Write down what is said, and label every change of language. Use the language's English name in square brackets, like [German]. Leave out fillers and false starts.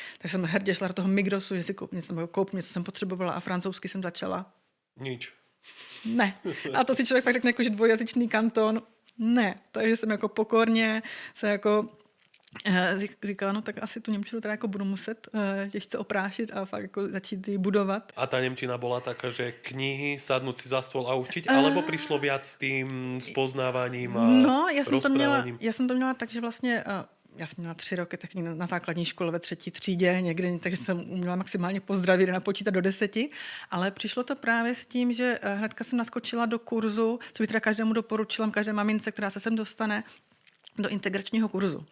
[Czech] Tak jsem hrdě šla do toho Migrosu, že si koupím něco, co jsem potřebovala, a francouzsky jsem začala. Nič. Ne. A to si člověk fakt řekne, jako, že dvojjazyčný kanton, ne. Takže jsem jako pokorně se jako říkala, no tak asi tu němčinu teda jako budu muset těžce oprášit a fakt jako začít ji budovat. [Slovak] A tá nemčina bola taká, že knihy, sadnúť si za stôl a učiť, alebo prišlo viac s tým spoznávaním a No, rozprávaním? [Czech] já jsem to měla tak, že vlastně já jsem měla 3 roky tak na základní škole ve 3. třídě někde, takže jsem uměla maximálně pozdravit a napočítat do 10, ale přišlo to právě s tím, že hnedka jsem naskočila do kurzu, co bych teda každému doporučila, každé mamince, která se sem dostane, do integračního kurzu.